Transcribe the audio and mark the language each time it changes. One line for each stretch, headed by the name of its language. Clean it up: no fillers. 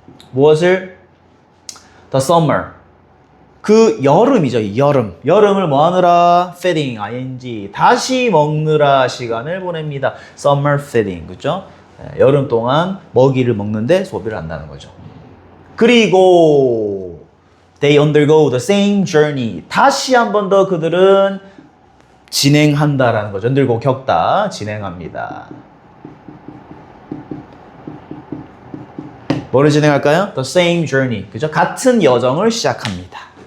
Korean: 무엇을?
English: the summer.
Korean: 그 여름이죠. 여름. 여름을 뭐 하느라? feeding, ing. 다시 먹느라 시간을 보냅니다.
English: summer feeding.
Korean: 그죠? 여름 동안 먹이를 먹는데 소비를 한다는 거죠. 그리고
English: they undergo the same journey.
Korean: 다시 한 번 더 그들은 진행한다라는 거죠. undergo, 겪다, 진행합니다. 뭐를 진행할까요?
English: The same journey.
Korean: 그죠? 같은 여정을 시작합니다.